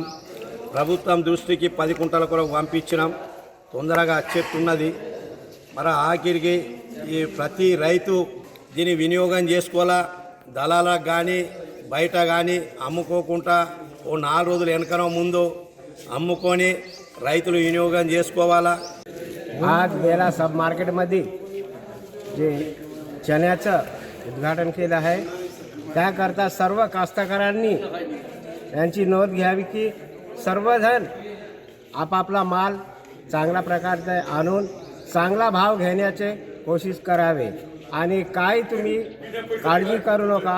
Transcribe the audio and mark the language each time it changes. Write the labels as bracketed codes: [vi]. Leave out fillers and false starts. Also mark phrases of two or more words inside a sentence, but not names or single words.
[te] ప్రభుత్వం దృష్టికి 10 కుంటల కొరకు పంపించినాం. తొందరగా వచ్చేట్టున్నది. మరి ఆఖరికి ఈ ప్రతి రైతు దీన్ని వినియోగం చేసుకోవాలా. దళాలకు కానీ బయట కానీ అమ్ముకోకుండా ఓ 4 రోజులు వెనకనో ముందు అమ్ముకోని రైతులు వినియోగం చేసుకోవాలా. [mr] आज बेला सब मार्केटमध्ये जे चण्याचं उद्घाटन केलं आहे त्याकरता सर्व कास्तकारांनी यांची नोंद घ्यावी की सर्वजण आपापला माल चांगल्या प्रकारचे आणून चांगला भाव घेण्याचे कोशिश करावे आणि काय तुम्ही काळजी करू नका.